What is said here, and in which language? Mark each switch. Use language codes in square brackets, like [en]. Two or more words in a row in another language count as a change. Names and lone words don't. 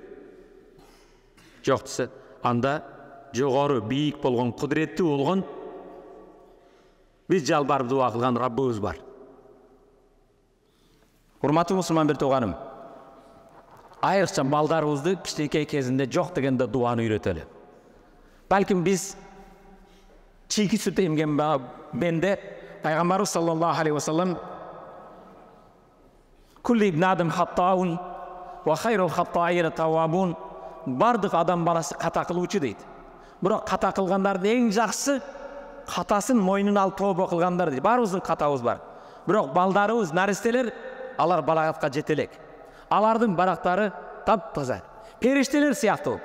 [ky] Жок десе, анда жогору бийик болгон, кудуреттүү болгон, биз жалбарып дуа кылган Раббыбыз бар. Урматтуу мусулман бир тууганым, айрыкча балдарыбызды кичинекей кезинде жок дегенде дуаны үйрөтөлү. Балким биз чийки сүт эмген бенде Пайгамбарыбыз [ar] صلى الله عليه وسلم كل ابن آدم خطاء وخير الخطائين التوابون. [ky] Бардык адам баласы ката кылуучу дейт. Бирок ката кылгандардын эң жакшысы катасын мойнуна алып тобо кылгандар дейт. Баарыбыздын катабыз бар. Бирок балдарыбыз, наристелер, алар балагатка жете элек. Алардын барактары таптаза. Периштелер сыяктуу.